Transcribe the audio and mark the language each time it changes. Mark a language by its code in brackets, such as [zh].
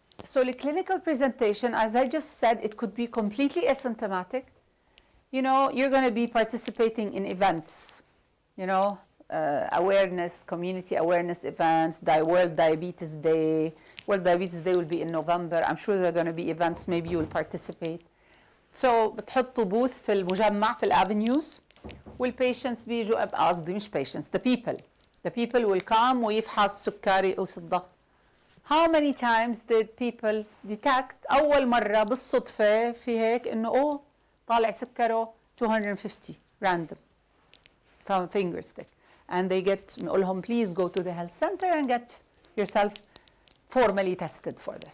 [en] So the clinical presentation, as I just said, it could be completely asymptomatic. You know, you're going to be participating in events, you know, awareness, community awareness events, World Diabetes Day. World Diabetes Day will be in November. I'm sure there are going to be events, maybe you will participate. [ar] So بتحطوا booth في المجمع في الافنيوز والبيشنتس بيجوا, قصدي مش patients, [en] the people will come [ar] ويفحص سكري أو الضغط. [en] How many times did people detect [ar] أول مرة بالصدفة في هيك إنه طالع سكره [en] 250 random from finger stick, and they [ar] نقول لهم [en] please go to the health center and get yourself formally tested for this.